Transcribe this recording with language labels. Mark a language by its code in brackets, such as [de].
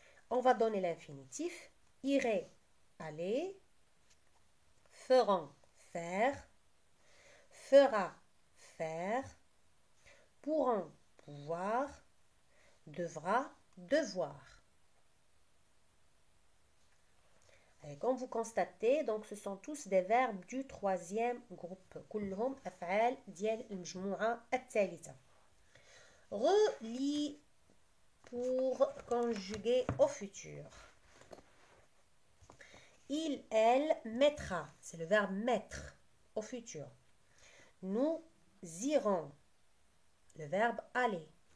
[fr] On va donner l'infinitif irait, aller, feront, faire, fera, faire, pourront, pouvoir, devra, devoir. Et comme vous constatez, donc ce sont tous des verbes du troisième groupe. [ar] كلهم أفعال ديال المجموعة الثالثة. [fr] Relis pour conjuguer au futur. Il, elle, mettra. C'est le verbe mettre au futur. Nous irons. Le verbe aller.